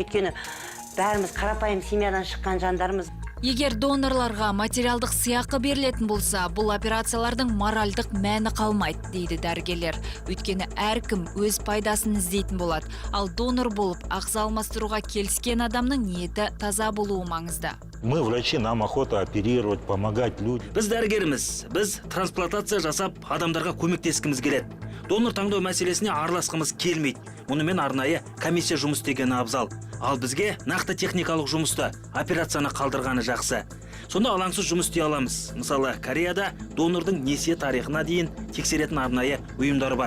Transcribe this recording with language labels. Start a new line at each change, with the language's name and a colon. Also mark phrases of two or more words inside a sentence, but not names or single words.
Kazakh: Өйткені бәріміз қарапайым семьядан шыққан жандармыз. Егер донорларға материалдық сыйақы берілетін болса, бұл операциялардың моральдық мәні қалмайды, дейді дәрігерлер. Өйткені әркім өз пайдасын іздейтін болады. Ал донор болып ағза алмастыруға келіскен адамның ниеті таза болуы маңызды.
Russian: Мы, врачи, нам охота оперировать, помогать людям.
Kazakh: Біз дәрігеріміз, біз трансплантация жасап адамдарға көмектескіміз келеді. Донор таңдау мәселесіне араласқымыз келмейді. Онымен арнайы комиссия жұмыс істегені абзал. Ал бізге нақты техникалық жұмысты, операцияны қалдырғаны жақсы. Сонда алаңсыз жұмыс істей аламыз. Мысалы, Кореяда донордың несие тарихына дейін тексеретін арнайы ұйымдар бар.